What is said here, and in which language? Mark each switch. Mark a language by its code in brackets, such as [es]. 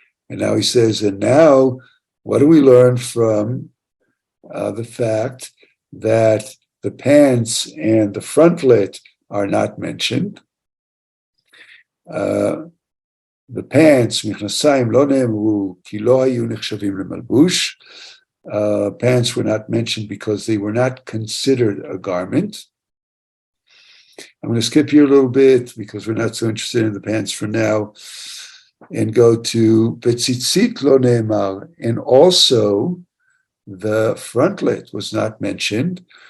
[en] And now he says, and now, what do we learn from the fact that the pants and the frontlet are not mentioned? The pants, [he] מכנסיים לא נאמרו, כי לא היו נחשבים למלבוש. [en] Pants were not mentioned because they were not considered a garment. I'm going to skip here a little bit because we're not so interested in the pants for now, and go to [he] betzitzit lo ne'emar, [en] and also the frontlet was not mentioned.